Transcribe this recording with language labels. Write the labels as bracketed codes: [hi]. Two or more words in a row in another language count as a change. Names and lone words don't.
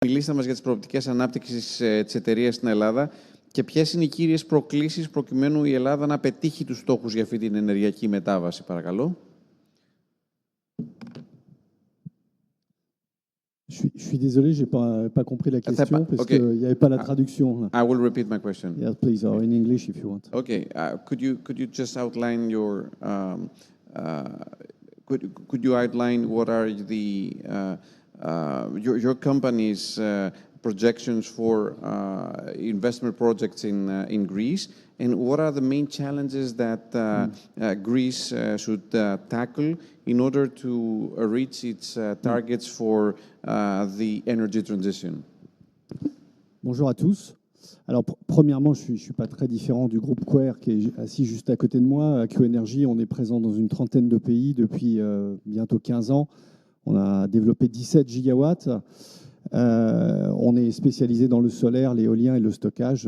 [el] Μιλήστε μας για τις προοπτικές ανάπτυξης της εταιρείας στην Ελλάδα και ποιες είναι οι κύριες προκλήσεις προκειμένου η Ελλάδα να πετύχει τους στόχους για αυτή την ενεργειακή μετάβαση, παρακαλώ. [fr] Je suis désolé, je n'ai pas compris la question parce qu'il n'y avait pas la traduction. [en] I will repeat my question. Yes, please, or in English if you want. Okay. Could you just outline could you outline what are your company's projections for investment projects in Greece, and what are the main challenges that Greece should tackle in order to reach its targets for the energy transition? [fr] Bonjour à tous. Alors, premièrement, je ne suis pas très différent du groupe Quair qui est assis juste à côté de moi. À Q-Energy, on est présent dans une trentaine de pays depuis bientôt 15 ans. On a développé 17 gigawatts. On est spécialisé dans le solaire, l'éolien et le stockage.